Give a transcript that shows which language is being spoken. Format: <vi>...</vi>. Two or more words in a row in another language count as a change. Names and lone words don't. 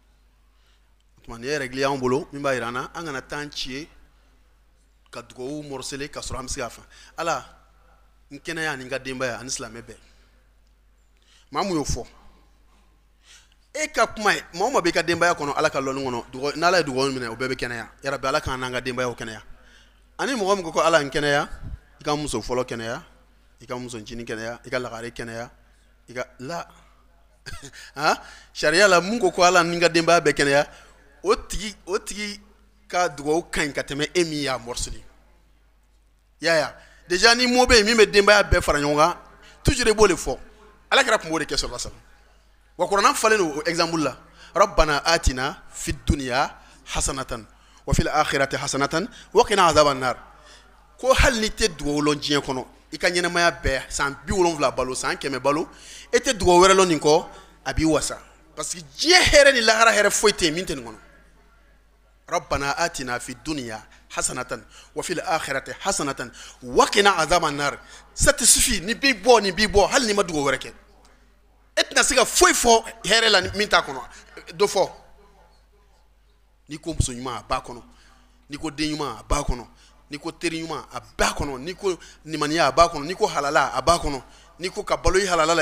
<bm>o tuma nin ye règle y'an bolo min b'a jira an na an kana temps ci ye ka dugawu morceler ka sɔrɔ an bɛ se k'a fɔ ala n kɛnɛya ani n ka denbaya ani silamɛ bɛɛ maa mun y'o fɔ e ka kuma ye maa o maa b'i ka denbaya kɔnɔ ala ka lɔnni kɔnɔ n'ala ye dugawu minɛ o bɛɛ bɛ kɛnɛya yarabi ala k'an n'an ka denbayaw kɛnɛya ani mɔgɔ min ko ala n kɛnɛya i ka muso fɔlɔ kɛnɛya i ka muso ncini kɛnɛya i ka lagare kɛnɛya i ka la sariya la mun ko ala ni n ka denbaya bɛɛ kɛnɛya o tigi ka dugawu ka ɲi ka tɛmɛ e min y'a morceler yaya déjà ni mot bɛ yen min bɛ denbaya bɛɛ fara ɲɔgɔn kan toujours i b'o de fɔ ala kɛra tun b'o de kɛ</bm> <ar>صلى الله عليه وسلم</ar> <bm>wa kuranɛ falen don o exemple la</bm> <ar>ربنا آتنا في الدنيا حسنة وفي الآخرة حسنة وقنا عذاب النار</ar> <bm>ko hali ni tɛ dugawu lɔn diɲɛ kɔnɔ i ka ɲɛnamaya bɛɛ san 70 balo san 100 balo e tɛ dugawu wɛrɛ lɔn nin kɔ a b'i wasa</bm> <fr>parce que</fr> <bm>diɲɛ hɛrɛ ni lahara hɛrɛ foyi tɛ yen min tɛ nin kɔnɔ</bm> <ar>ربنا آتنا في الدنيا حسنة وفي الآخرة حسنة وقنا عذاب النار</ar> <fr>ça te suffit</fr> <bm>ni b'i bɔ hali ni ma dugawu wɛrɛ kɛ e tɛna se ka foyi fɔ hɛrɛ la min t'a kɔnɔ dɔ fɔ ni ko muso ɲuman a b'a kɔnɔ ni ko den ɲuman a b'a kɔnɔ ni ko teri ɲuman a b'a kɔnɔ ni ko nimaniya a b'a kɔnɔ ni ko halala a b'a kɔnɔ ni ko ka balo i halala la</bm>